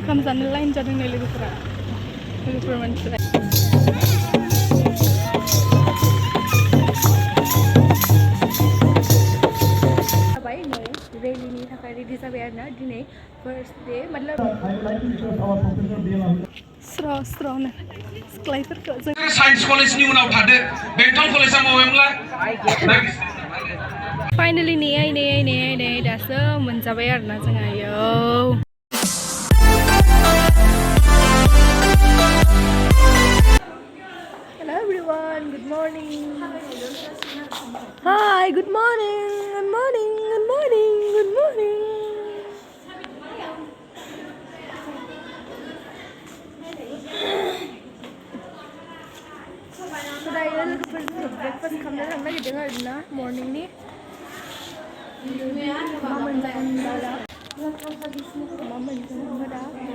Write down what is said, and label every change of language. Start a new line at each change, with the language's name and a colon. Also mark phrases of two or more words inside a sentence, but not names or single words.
Bodo: ओंखाम जानो लाइन जादोंनो लोगोफोर मानसिफोरा जाबाय नै रेलिनि थाखाय रेडि जाबाय आरोना दिनै
English: first day
Bodo: मतलब स्र'-स्र'नो सिख्लायफोरखौ जों साइन्स कलेजनि उनाव थादो बेंटल कलेजआ माबायावला फाइनालि नेयै दासो मोनजाबाय आरोना जोङो आयौ
English: Hello everyone, good morning. Hi, good morning.
Bodo: दायो लोगोफोरजों ब्रेकफास्ट खालामनो थांनो नागिरदों आरोना मर्निंनि मा मोनजागोन दा मा मोनजागोन दा